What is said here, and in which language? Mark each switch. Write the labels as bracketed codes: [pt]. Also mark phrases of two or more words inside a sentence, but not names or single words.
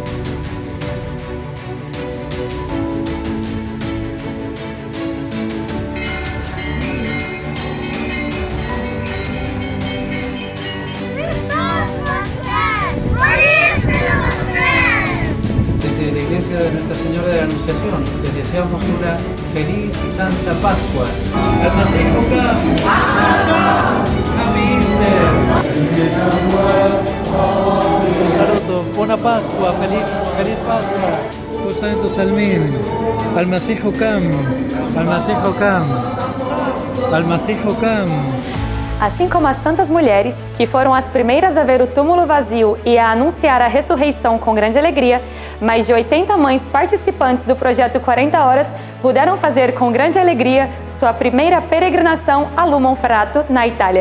[es] Desde la Iglesia de Nuestra Señora de la Anunciación les deseamos una feliz y santa Pascua. [ar] !المسيح قام! [en] ¡Happy Easter! [es] Un saludo, buena Pascua, feliz Pascua. Los santos Salmin, [ar] المسيح قام، المسيح قام، المسيح قام. [pt] Assim como as santas mulheres, que foram as primeiras a ver o túmulo vazio e a anunciar a ressurreição com grande alegria, mais de 80 mães participantes do projeto 40 Horas puderam fazer com grande alegria sua primeira peregrinação a Monferrato, na Itália.